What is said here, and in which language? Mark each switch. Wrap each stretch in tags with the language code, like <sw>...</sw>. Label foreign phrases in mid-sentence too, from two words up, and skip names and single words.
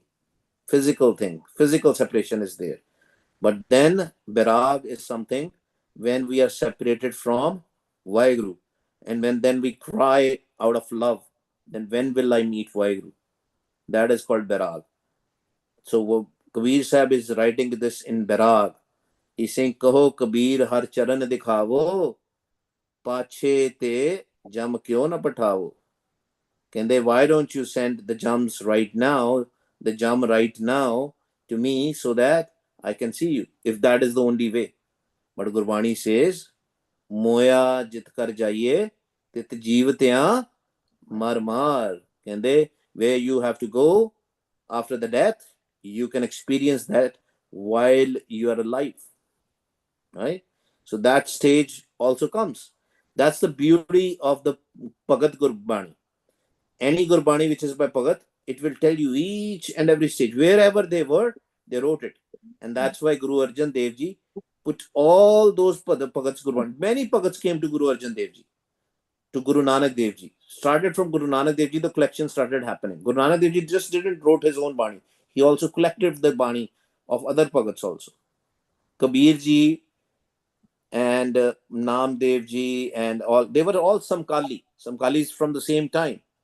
<en>Physical thing, physical separation is there. But then Virag is something when we are separated from Vaheguru. And when then we cry out of love, then when will I meet Vaheguru? That is called Virag. So Kabir Sahib is writing this in Virag. He's saying,</en> <pa>ਕਹੋ ਕਬੀਰ ਹਰਿ ਚਰਨ ਦਿਖਾਵੋ, ਪਾਛੇ ਤੇ ਜਮ ਕਿਉ ਨਾ ਪਠਾਵੋ.</pa> <en>Kende, why don't you send the jams right now, the jam right now to me so that I can see you, if that is the only way. But Gurbani says,</en> <pa>ਮੋਯਾ ਜਿਤ ਕਰ ਜਾਈਏ, ਤਿਤ ਜੀਵ ਤਿਆ ਮਰ ਮਰ.</pa> <en>Kende, where you have to go after the death, you can experience that while you are alive. Right? So that stage also comes. That's the beauty of the Bhagat Gurbani. Any Gurbani which is by Bhagat, it will tell you each and every stage. Wherever they were, they wrote it. And that's why Guru Arjan Dev Ji put all those Bhagats Gurbani. Many Bhagats came to Guru Arjan Dev Ji, to Guru Nanak Dev Ji. Started from Guru Nanak Dev Ji, the collection started happening. Guru Nanak Dev Ji just didn't wrote his own Bani. He also collected the Bani of other Bhagats also. Kabir Ji and Nam Dev Ji and all, they were all Samkalis from the same time.</en>